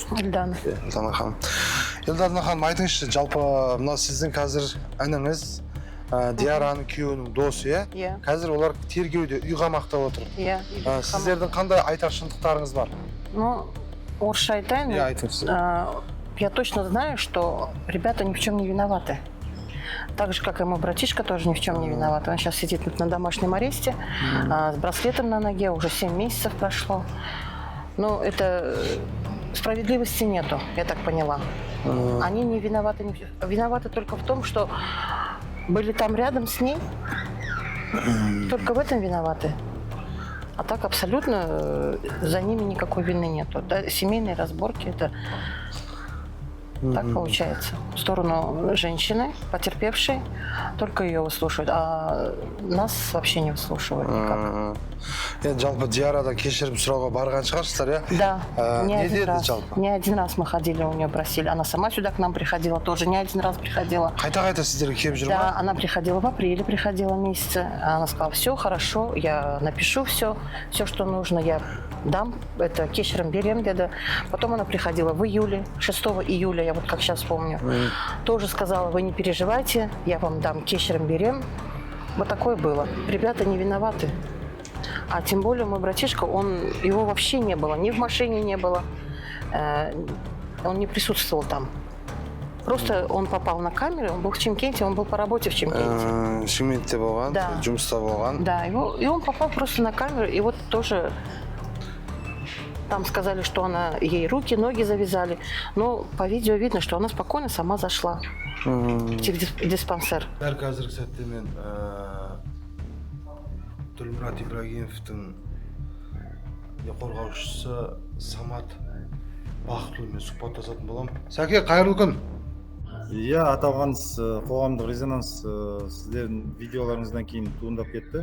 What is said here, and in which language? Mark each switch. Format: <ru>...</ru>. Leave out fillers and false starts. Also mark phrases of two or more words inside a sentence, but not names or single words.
<kk>Эльдана. Эльдана ханым. Эльдана ханым, айтыңызшы, жалпы мына сіздің қазір ініңіз Диараның күйеуінің досы, иә? Қазір олар тергеуде, үй қамақта отыр. Иә. Сіздердің қандай айтар шындықтарыңыз бар? Ну, орысша айтайын. Иә, айтыңыз.</kk> <ru>Я точно знаю, что ребята ни в чем не виноваты. Так же, как и мой братишка, тоже ни в чем не виноват. Он сейчас сидит на домашнем аресте, с браслетом на ноге, уже 7 месяцев прошло. Ну, это справедливости нету, я так поняла. Они не виноваты, виноваты только в том, что были там рядом с ней. Только в этом виноваты. А так абсолютно за ними никакой вины нету. Да, семейные разборки это так получается. В сторону женщины, потерпевшей, только ее выслушивают, а нас вообще не выслушивают никак.</ru> <kk>Енді жалпы диарада кешірім сұрауға барған шығарсыздар, иә?</kk> <ru>Да, не</ru> <kk>Не</kk> <ru>один</ru> <kk>деді</kk> <ru>раз.</ru> <kk>жалпы?</kk> <ru>Не один раз мы ходили, у нее просили. Она сама сюда к нам приходила, тоже не один раз приходила.</ru> <kk>Қайта сіздерге келіп жүр</kk> <ru>Да,</ru> <kk>ма?</kk> <ru>она приходила в апреле, приходила месяце. Она сказала, все хорошо, я напишу все, что нужно, я дам, это</ru> <kk>кешірім берем, деді.</kk> <ru>Потом она приходила в июле, 6 июля, я вот как сейчас помню. Тоже сказала, вы не переживайте, я вам дам</ru> <kk>кешірім берем.</kk> <ru>Вот такое было. Ребята не виноваты. А тем более мой братишка, его вообще не было, ни в машине не было. Он не присутствовал там. Просто он попал на камеру, он был в Чимкенте, он был по работе в Чимкенте.</ru> <kk>Шымкентте болған,</kk> <ru>Да.</ru> <kk>жұмыста болған.</kk> <ru>Да, и он попал просто на камеру, и вот тоже там сказали, что ей руки, ноги завязали. Но по видео видно, что она спокойно сама зашла в диспансер.</ru> <kk>Дәл қазіргі сәтте мен Ділмұрат Ибрагимовтың қорғаушысы Самат Бақытұлымен сұхбаттасатын боламын. Сәке, қайырлы күн. Иә, аталған қоғамдық резонанс сіздердің видеоларыңыздан кейін туындап кетті.</kk>